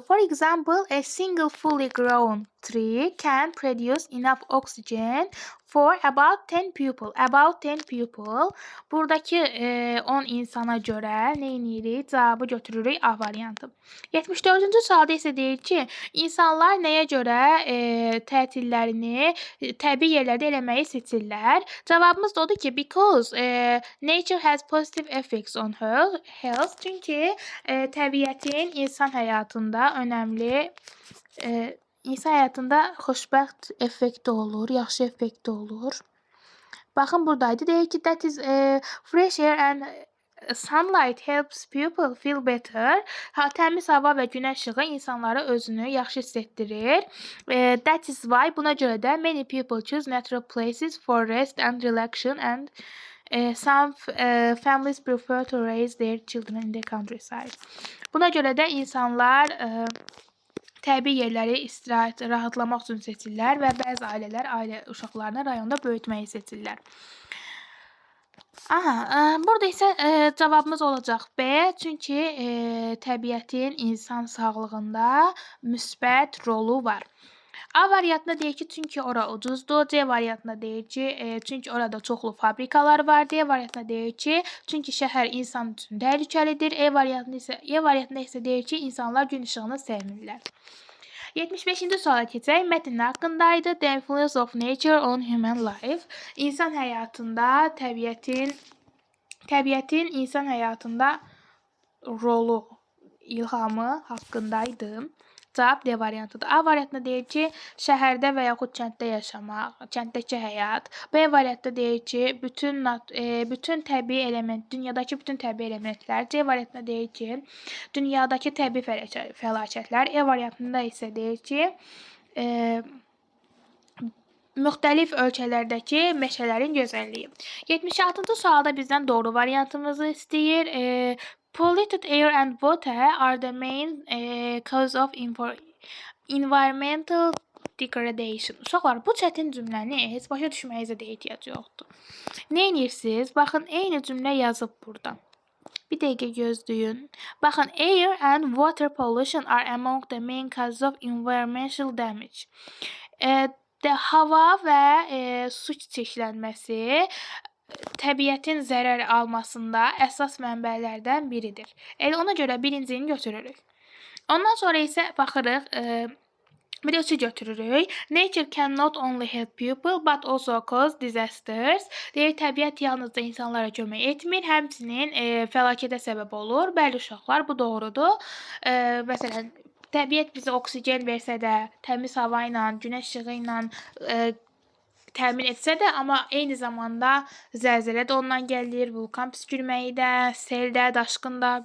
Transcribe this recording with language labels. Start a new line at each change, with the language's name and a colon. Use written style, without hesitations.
English: For example, a single fully grown tree can produce enough oxygen for about 10 people. About 10 people.
Azerbaijani: Buradakı 10 insana görə nə edirik? Cavabı götürürük A variantı. 74-cü sualda isə deyir ki, insanlar nəyə görə tətillərini təbii yerlərdə eləməyi seçirlər? Cavabımız da odur ki,
English: because nature has positive effects on health.
Azerbaijani: Çünki təbiətin insan həyatında önəmli, insan həyatında xoşbəxt effekti olur, yaxşı effekti olur. Baxın buradaydı. Deyir ki,
English: that is fresh air and sunlight helps people feel better.
Azerbaijani: Təmiz hava və günəş işığı insanlara özünü yaxşı hiss etdirir.
English: That is why,
Azerbaijani: buna görə də
English: many people choose natural places for rest and relaxation and some families prefer to raise their children in the countryside.
Azerbaijani: Buna görə də insanlar təbii yerləri istirahət, rahatlamaq üçün seçirlər və bəzi ailələr ailə uşaqlarını rayonda böyütməyi seçirlər. Burada isə cavabımız olacaq B. Çünki təbiətin insan sağlığında müsbət rolu var. A variantında deyir ki, çünki ora ucuzdur. C variantında deyir ki, çünki orada çoxlu fabrikalar var. D variantında deyir ki, çünki şəhər insan üçün təhlükəlidir. E variantında isə deyir ki, insanlar gün işığını sevmirlər. 75-ci suala keçək. Mətn haqqındaydı.
English: The influence of nature on human life.
Azerbaijani: İnsan həyatında, təbiətin insan həyatında rolu, ilhamı haqqındaydı. Cavab D variantıdır. A variantında deyir ki, şəhərdə və yaxud kənddə yaşamaq, kənddəki həyat. B variantında deyir ki, bütün təbii element, dünyadakı bütün təbii elementlər. C variantında deyir ki, dünyadakı təbii fəlakətlər. E variantında isə deyir ki, müxtəlif ölkələrdəki meşələrin gözəlliyi. 76-cı sualda bizdən doğru variantımızı istəyir.
English: Polluted air and water are the main cause of environmental degradation.
Azerbaijani: Uşaqlar, bu çətin cümləni heç başa düşməyinizə də ehtiyac yoxdur. Nə edirsiniz? Baxın, eyni cümlə yazıb burada. Bir dəqiqə gözləyin. Baxın,
English: air and water pollution are among the main causes of environmental damage.
Azerbaijani: Hava və su çirklənməsi təbiətin zərər almasında əsas mənbələrdən biridir. Elə ona görə birincini götürürük. Ondan sonra isə baxırıq, bir də üçü götürürük.
English: Nature can not only help people but also cause disasters.
Azerbaijani: Deyir, təbiət yalnızca insanlara kömək etmir, həmçinin fəlakətə səbəb olur. Bəli uşaqlar, bu doğrudur. Məsələn, təbiət bizə oksigen versə də, təmiz hava ilə, günəş işığı ilə təmin etsə də, amma eyni zamanda zəlzələ də ondan gəlir, vulkan püskürməyi də, sel də, daşqın da.